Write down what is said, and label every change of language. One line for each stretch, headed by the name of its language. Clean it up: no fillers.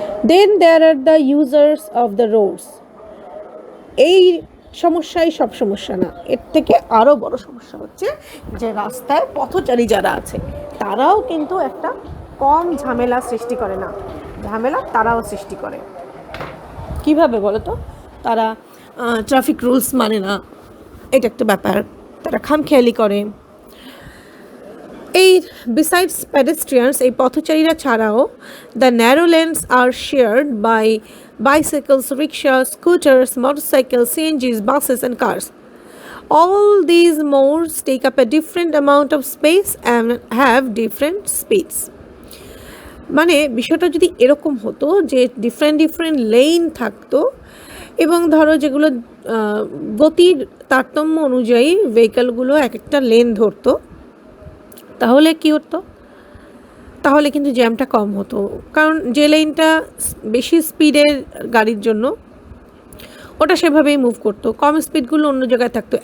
English: Then there are the users of the roads.
Bangla: এই সমস্যাই সব সমস্যা না, এর থেকে আরও বড় সমস্যা হচ্ছে যে রাস্তায় পথচারী যারা আছে, তারাও কিন্তু একটা কম ঝামেলা সৃষ্টি করে না, ঝামেলা তারাও সৃষ্টি করে। কিভাবে বলো তো? তারা ট্রাফিক রুলস মানে না, এটা একটা ব্যাপার, তারা খামখেয়ালি করে।
English: এই besides pedestrians,
Bangla: এই পথচারীরা ছাড়াও
English: The narrow lanes আর shared by bicycles, rickshaws, scooters, motorcycles, CNGs, buses and cars. All these modes take up a different amount of space and have different speeds.
Bangla: মানে বিষয়টা যদি এরকম হতো যে ডিফারেন্ট লেন থাকতো, এবং ধরো যেগুলো গতির তারতম্য অনুযায়ী ভেহিকলগুলো এক একটা লেন ধরতো, তাহলে কি হতো? তাহলে কিন্তু জ্যামটা কম হতো। কারণ যে লেনটা বেশি স্পিডের গাড়ির জন্য, ওটা সেভাবেই মুভ করতো, কম স্পিডগুলো অন্য জায়গায় থাকতো।